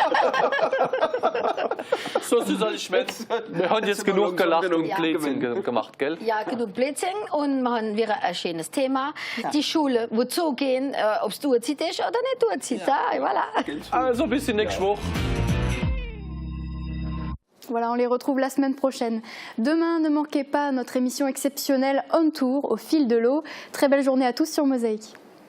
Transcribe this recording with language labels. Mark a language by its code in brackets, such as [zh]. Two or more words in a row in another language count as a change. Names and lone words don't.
[de] So ist es alles Schmerz. Wir haben jetzt genug gelacht und Blödsinn gemacht, gell? Ja, genug Blödsinn. Und wir haben wieder ein schönes Thema. Die Schule, wozu gehen, ob es durchzieht ist oder nicht durchzieht. Voilà. Also bis nächste Woche. [fr] Voilà, on les retrouve la semaine prochaine. Demain, ne manquez pas notre émission exceptionnelle On Tour au fil de l'eau. Très belle journée à tous sur Mosaïque.